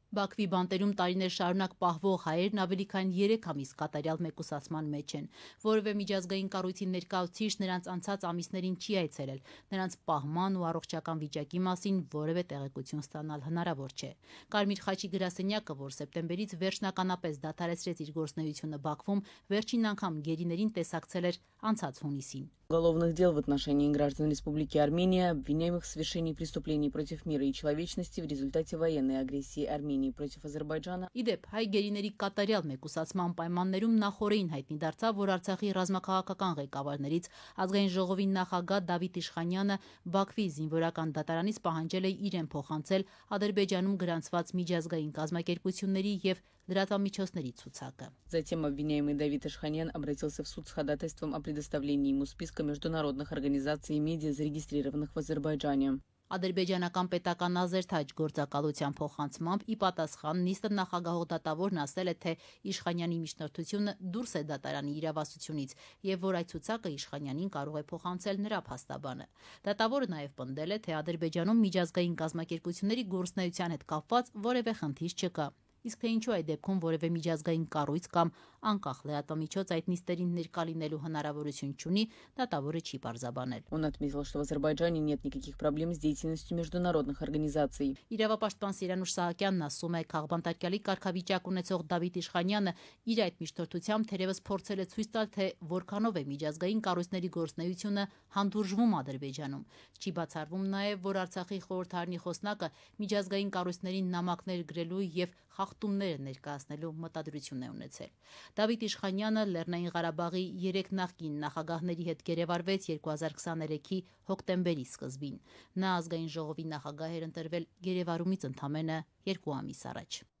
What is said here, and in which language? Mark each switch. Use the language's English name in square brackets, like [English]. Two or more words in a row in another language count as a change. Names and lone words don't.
[Armenian] Բաքվի բանտերում տարիներ շարունակ պահվող հայերն ավելի քան 3 ամիս կատարյալ մեկուսացման մեջ են։ Որևէ միջազգային կառույցի ներկայացուցիչ նրանց անցած ամիսներին չի այցելել, նրանց պահման ու առողջական վիճակի մասին որևէ տեղեկություն ստանալ հնարավոր չէ։ Կարմիր խաչի գրասենյակը, որ սեպտեմբերից վերջնականապես դադարեցրեց իր գործունեությունը Բաքվում, վերջին անգամ գերիներին տեսակցել էր անցած հունիսին։ [Russian] Уголовных дел в отношении граждан Республики Армения, обвиняемых в совершении преступлений против мира и человечности в результате военной агрессии Армении против Азербайджана. [Armenian] Իդեպ, հայ գերիների կատարյալ մեկուսացման պայմաններում նախորդին հայտնի դարձավ, որ Արցախի ռազմաքաղաքական ղեկավարներից ազգային ժողովի նախագահ Դավիթ Իշխանյանը Բաքվի զինվորական դատարանից պահանջել է իրեն փոխանցել Ադրբեջանում գրանցված միջազգային կազմակերպությունների եւ լրատվամիջոցների ցուցակը։ [Russian] Затем обвиняемый Давид Ишханян обратился в суд с ходатайством о предоставлении ему списка международных организаций и медиа, зарегистрированных в Азербайджане. [Armenian] Ադրբեջանական պետական ազերթաջ գործակալության փոխանցմամբ ի պատասխան նիստը նախագահող դատավորն ասել է, թե Իշխանյանի միջնորդությունը դուրս է դատարանի իրավասությունից եւ որ այդ ցուցակը Իշխանյանին կարող է փոխանցել նրա փաստաբանը։ Դատավորը նաեւ պնդել է, թե Ադրբեջանում միջազգային կազմակերպությունների գործունեության հետ կապված որևէ խնդիր չկա։ Իսկ թե ինչու այդ դեպքում որևէ միջազգային կառույց կամ անկախ լրատվամիջոց այդ նիստերին ներկա լինելու հնարավորություն չունի, դատավորը չի պարզաբանել։ [Russian] Он отметил, что в Азербайджане нет никаких проблем с деятельностью международных организаций. [Armenian] Իրավապաշտպան Սիրանուշ Սահակյանն ասում է, քաղբանտարկյալի կարգավիճակ ունեցող Դավիթ Իշխանյանը իր այդ միջնորդությամբ թերևս փորձել է ցույց տալ, թե որքանով է միջազգային կառույցների գործունեությունը հանդուրժվում Ադրբեջանում։ Չի բացառվում նաև, որ Արցախի խորհրդարանի խոսնակը միջազգային կառույցներին նամակներ գրելու եւ խախտումները ներկայացնելու մտադրություն է ունեցել։ Դավիթ Իշխանյանը Լեռնային Ղարաբաղի 3 նախկին նախագահների հետ գերեվարվեց 2023-ի հոկտեմբերի սկզբին։ Նա ազգային ժողովի նախագահ էր ընտրվել գերեվարումից ընդամենը 2 ամիս առաջ։